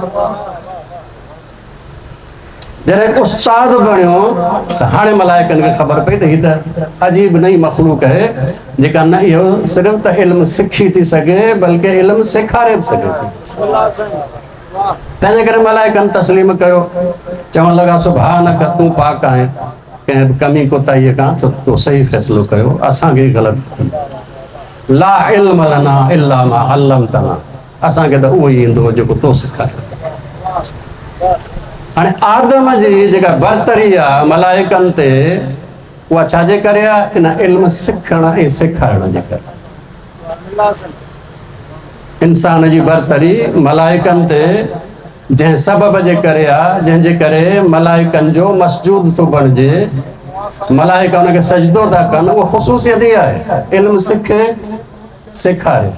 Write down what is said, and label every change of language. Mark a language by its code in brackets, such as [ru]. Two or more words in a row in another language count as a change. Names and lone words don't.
[sd] जॾहिं उस्ताद बणियो त हाणे मलाइकनि खे ख़बर पई त हीअ त अजीब नई मख़लूक़ आहे जेका न इहो सिर्फ़ु त इल्मु सिखी थी सघे बल्कि इल्मु सेखारे बि सघे थी। तंहिंजे करे मलाइकनि तस्लीम कयो, चवण लॻा सुभानक, तूं पाक आहीं कंहिं बि कमी कोताहीअ खां, छो तो सही फ़ैसिलो कयो, असांखे ग़लति। [ar] لا علم لنا إلا ما علمتنا, [sd] असांखे त उहो ई ईंदो जेको तो सेखारियो। हाणे आदम जी जेका बरतरी आहे मलाइकनि ते, उहा छाजे करे आहे? इन इल्मु सिखण ऐं सेखारण जे करे। इंसान जी बरतरी मलाइकनि ते जंहिं सबब जे करे आहे, जंहिंजे करे मलाइकनि जो मसजूद थो बणिजे, मलाइका हुनखे सजदो था कनि, उहा ख़ुसूसियत ई आहे इल्मु सिखे सेखारे।